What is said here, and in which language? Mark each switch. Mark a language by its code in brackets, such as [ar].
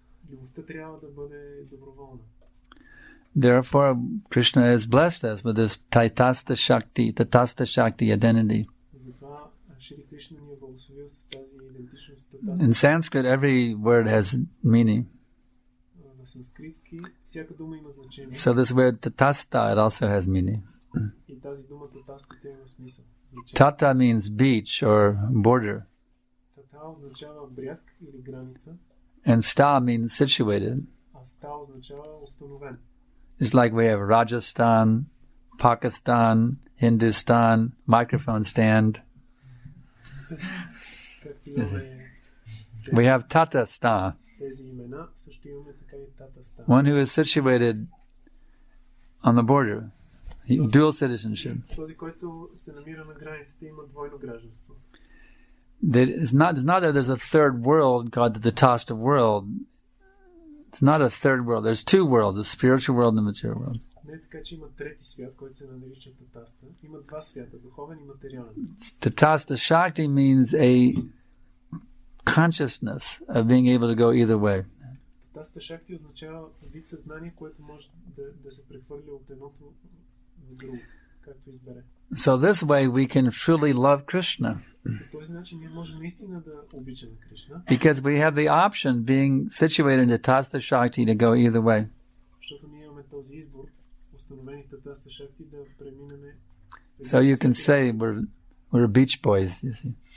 [bg] Любовта трябва да бъде доброволна. [en] Therefore, Krishna has blessed us with this Tatastha Shakti identity. [bg] Затова Шри Кришна ни е благословил с тази идентичност. [en] In Sanskrit, every word has meaning. [bg] На санскритски всяка дума има значение. [en] So this word Tatastha, it also has meaning. [bg] И тази дума Татастha има смисъл. [en] Tata means beach or border. [bg] Тата означава бряг или граница. [en] And sta means situated. [bg] А ста означава установен. [en] It's like we have Rajasthan, Pakistan, Hindustan, microphone stand. [bg] Както имаме [en] We have Tatastha, [bg] тези имена, също имаме така и Татастан. [en] one who is situated on the border, dual citizenship. [bg] Този, който се намира на границата, има двойно гражданство. [en] It's not that there's a third world called the Tatastha world. It's not a third world. There's two worlds, the spiritual world and the material world. [bg] Не е така, че има трети свят, който се нарича Татастha. Има два свята, духовен и материален. [en] Tatastha Shakti means a consciousness of being able to go either way. [bg] Татастha Shakti означава вид съзнание, което може да се прехвърли от едното в друго, както избере. [en] So this way we can truly love Krishna. [bg] По този начин ние можем наистина да обичаме Кришна. [en] Because we have the option, being situated in Tatastha Shakti, to go either way. [bg] Защото ние имаме този избор, установени в Татастha Shakti, да преминеме. [en] So you can say we're beach boys, you see.